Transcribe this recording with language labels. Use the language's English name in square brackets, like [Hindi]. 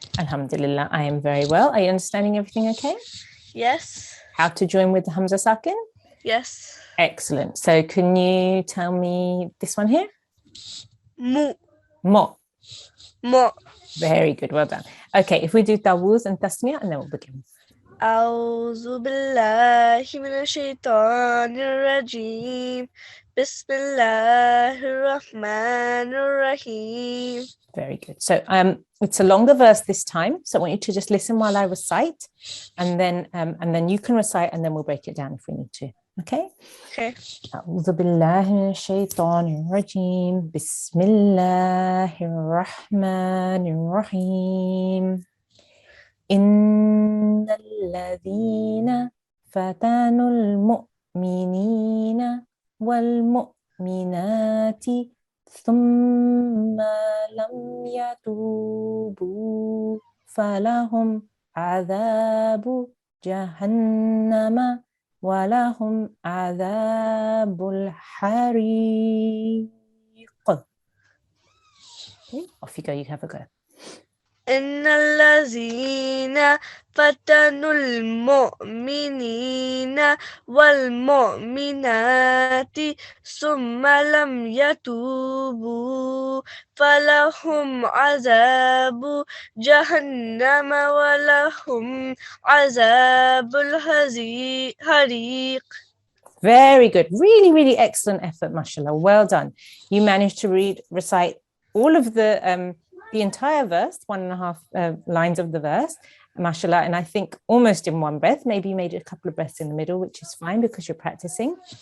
[English] Alhamdulillah, I am very well. Are you understanding everything okay? Yes. How to join with the Hamza Sakin? Yes. Excellent. So can you tell me this one here? Mu. Mo. Mo. Very good. Well done. Okay, if we do Tawuz and Tasmiyah, and then we'll begin. [Arabic] أعوذ بالله من الشيطان الرجيم. بسم الله الرحمن الرحيم. [English] Very good. So it's a longer verse this time. So I want you to just listen while I recite, and then you can recite, and then we'll break it down if we need to. Okay? Okay. [Arabic] أعوذ بالله من الشيطان الرجيم. بسم الله الرحمن الرحيم. إن الذين فتنوا المؤمنين والمؤمنات ثم لم يتوبوا فلهم عذاب جهنم ولهم عذاب الحريق. [English] Okay, off you go, you have a go. [Arabic] إن الذين فتنوا المؤمنين والمؤمنات ثم لم يتوبوا فلهم عذاب جهنم ولهم عذاب الحريق. [English] Very good. Really, really excellent effort, mashallah. Well done. You managed to recite all of the entire verse, 1.5 lines of the verse, mashallah, and I think almost in one breath. Maybe you made a couple of breaths in the middle, which is fine because you're practicing.